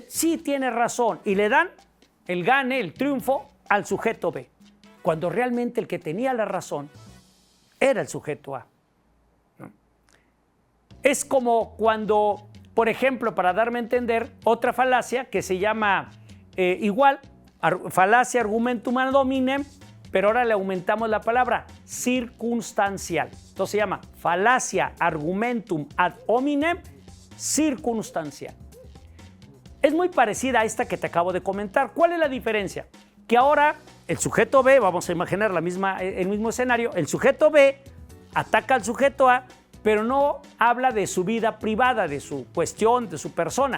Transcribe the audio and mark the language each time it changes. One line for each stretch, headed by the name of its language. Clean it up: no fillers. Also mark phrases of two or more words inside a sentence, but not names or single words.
Spanish: Sí, tiene razón, y le dan el gane, el triunfo al sujeto B, cuando realmente el que tenía la razón era el sujeto A. ¿No? Es como cuando, por ejemplo, para darme a entender, otra falacia que se llama falacia
Latin: argumentum ad hominem,
Spanish: pero ahora le aumentamos la palabra circunstancial. Entonces se llama falacia
Latin: argumentum ad hominem
Spanish: circunstancial. Es muy parecida a esta que te acabo de comentar. ¿Cuál es la diferencia? Que ahora el sujeto B, vamos a imaginar el mismo escenario, el sujeto B ataca al sujeto A, pero no habla de su vida privada, de su cuestión, de su persona.